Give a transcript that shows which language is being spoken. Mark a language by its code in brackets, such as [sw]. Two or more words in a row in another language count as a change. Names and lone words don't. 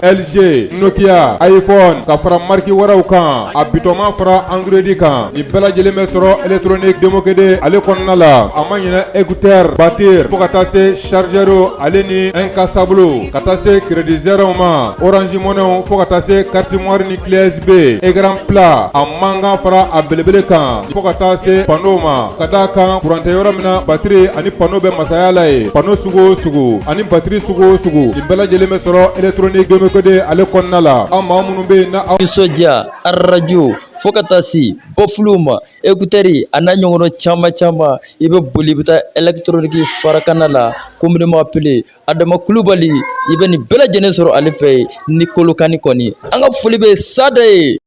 [bm] LG Nokia iPhone ka fara marque wɛrɛw kan a bitɔnma fara Android kan ni bɛɛ lajɛlen bɛ sɔrɔ électronique Demokede ale kɔnɔna la a ma ɲinɛ écouteur batterie fo ka taa se chargeur ale ni incasable ka taa se [fr] crédit zéro [bm] ma Orange Money fo ka taa se [fr] carte mémoire [bm] ni clé USB [fr] écran plat [bm] a mankan fara a belebele kan fo ka taa se panneau ma ka d'a kan courant tɛ yɔrɔ min na batterie ani panneau bɛ masaya la ye panneau sugu o sugu ani batterie sugu o sugu ni bɛɛ lajɛlen bɛ sɔrɔ électronique Demokede ale kɔnɔna la an maa minnu bɛ yen na aw nisɔndiya radio fo ka taa se bɔfuluw ma écouteurs a n'a ɲɔgɔnna caman i bɛ boli i bɛ taa électronique farakana la [fr] communément appelé [bm] Adama Kulubali i bɛ nin bɛɛ lajɛlen sɔrɔ ale fɛ ni Kolokani kɔni an ka foli bɛ sada ye